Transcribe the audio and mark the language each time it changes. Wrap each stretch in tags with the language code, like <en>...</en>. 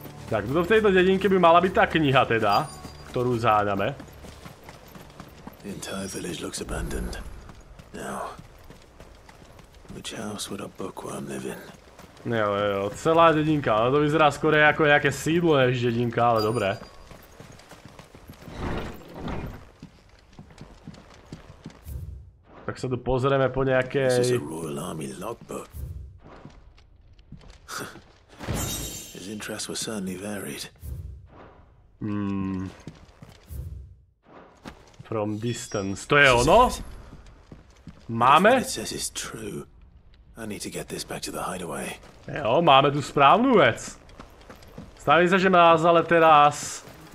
<sk>Tak, v tejto dedinke by mala byť tá kniha teda, ktorú záňame.</sk> <en>The entire village looks abandoned. Now, which house would a bookworm live in?</en> <sk>Jo, celá dedinka, ale to vyzerá skôr ako nejaké sídlo než dedinka, ale dobré. Tak sa tu pozrieme po nejakej...</sk> <en>This is a Royal Army logbook. His interests were certainly varied. From distance.</en> <sk>To je ono? Máme?</sk> <en>It says it's true. I need to get this back to the hideaway.</en> <sk>Jo, máme tu správnu vec. Staví sa, že nás ale teraz...</sk>